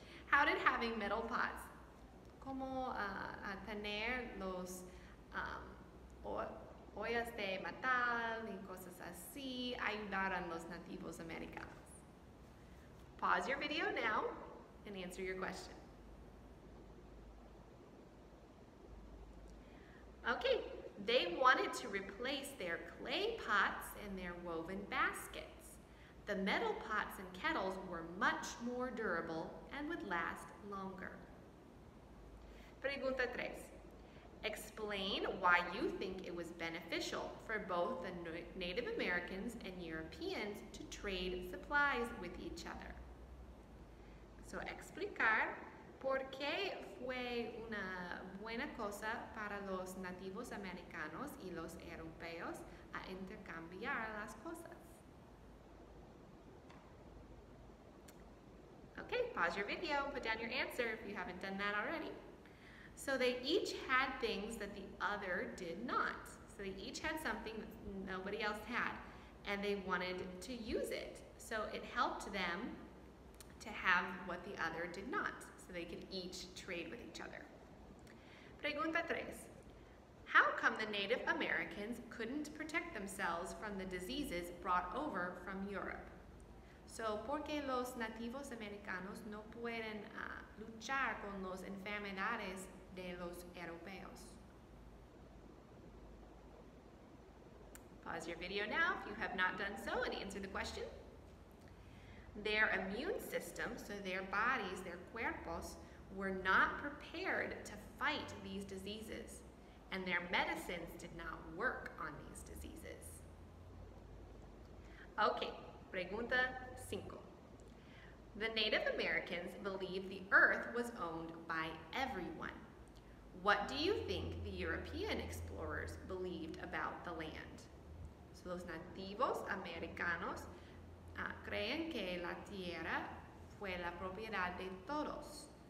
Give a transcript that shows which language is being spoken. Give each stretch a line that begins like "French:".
English: How did having metal pots,
Spanish: como tener los ollas de metal y cosas así, ayudar a los nativos americanos?
English: Pause your video now and answer your question. Okay, they wanted to replace their clay pots and their woven baskets. The metal pots and kettles were much more durable and would last longer.
Spanish: Pregunta 3.
English: Explain why you think it was beneficial for both the Native Americans and Europeans to trade supplies with each other.
Spanish: So, explicar por qué fue una buena cosa para los nativos americanos y los europeos a intercambiar las cosas.
English: Okay, pause your video, put down your answer if you haven't done that already. So they each had things that the other did not. So they each had something that nobody else had, and they wanted to use it. So it helped them to have what the other did not, so they could each trade with each other.
Spanish: Pregunta 3.
English: How come the Native Americans couldn't protect themselves from the diseases brought over from Europe?
Spanish: So, ¿por qué los nativos americanos no pueden luchar con las enfermedades de los europeos?
English: Pause your video now if you have not done so and answer the question. Their immune system, so their bodies, their
Spanish: cuerpos,
English: were not prepared to fight these diseases, and their medicines did not work on these diseases. Okay,
Spanish: pregunta 5.
English: The Native Americans believed the earth was owned by everyone. What do you think the European explorers believed about the land?
Spanish: So los nativos americanos creen que la tierra fue la propiedad de todos.